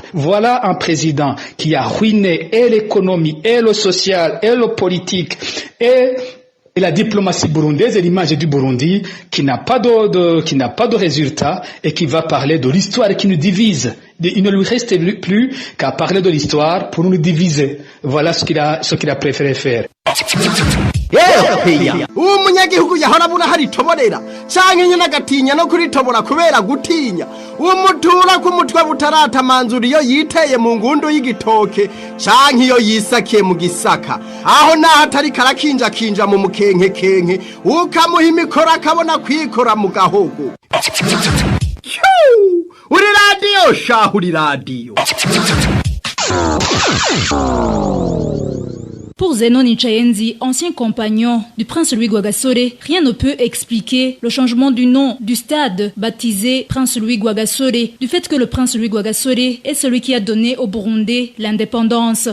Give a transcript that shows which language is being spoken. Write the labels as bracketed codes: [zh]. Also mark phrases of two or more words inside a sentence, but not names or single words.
[fr] Voilà un président qui a ruiné et l'économie, et le social, et le politique, et la diplomatie burundaise et l'image du Burundi qui n'a pas de résultat et qui va parler de l'histoire qui nous divise. Il ne lui reste plus qu'à parler de l'histoire pour nous diviser. Voilà ce qu'il a préféré faire. [rn] uwo munyagihugu yahora abura haritoborera canke nyene agatinya no kuritobora kubera gutinya uwo mutura ku mutwe butaratamanzura iyo yiteye mu ngundu y'igitoke canke iyo yisakiye mu gisaka aho naho atari karakinja mu mukenke ukamuha imikoro akabona kwikora mu gahogo uri radio shahu uri radio. [fr] Pour Zenon Nchayenzi, ancien compagnon du prince Louis Rwagasore, rien ne peut expliquer le changement du nom du stade baptisé Prince Louis Rwagasore, du fait que le prince Louis Rwagasore est celui qui a donné au Burundi l'indépendance.